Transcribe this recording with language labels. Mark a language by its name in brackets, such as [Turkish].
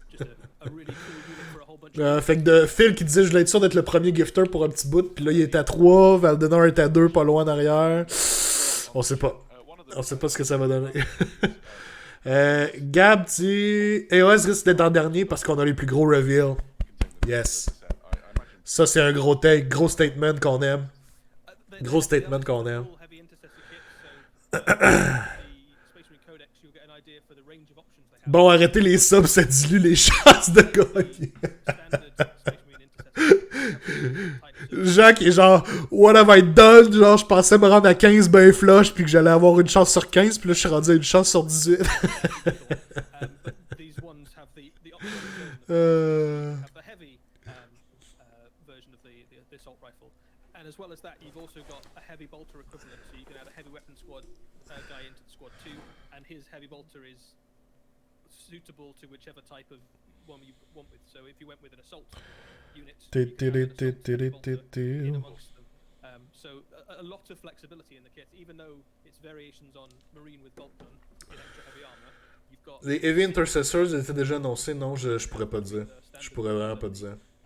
[English] Just a really cool unit for a whole bunch of [French] Fait que de Phil qui disait je voulais être sûr d'être le premier gifter pour un petit bout, puis là il est à 3, Valdenar est à 2, pas loin en arrière. On sait pas. On sait pas ce que ça va donner. Gab dit EOS risque d'être en dernier parce qu'on a les plus gros reveals. Yes. Ça c'est un gros take, gros statement qu'on aime. Gros statement qu'on aime. [English] cool heavy intercessor kit, so the Space Marine Codex you'll get an idea for the range of options they have. [French] Bon, arrêtez les subs, ça dilue les chances de gagner. [English] Standard Space Marine intercessor. [French] Jacques est genre, [English] what have I done? [French] Genre, je pensais me rendre à 15 ben flush, puis que j'allais avoir une chance sur 15, puis là, je suis rendu à une chance sur 18. [English] But these ones have the optional version of the heavy version of the assault rifle, and as well as that, you've also got a heavy bolter equivalent. So you can add a heavy weapon squad guy into the squad too, and his heavy bolter is suitable to whichever type of one you want with. So if you went with an assault unit, you can add an assault heavy bolter in amongst them. So a lot of flexibility in the kit, even though it's variations on marine with bolt gun in extra heavy armor. You've got [French] Les Heavy Intercessors étaient déjà annoncés, non, je pourrais pas dire. Je pourrais vraiment pas dire.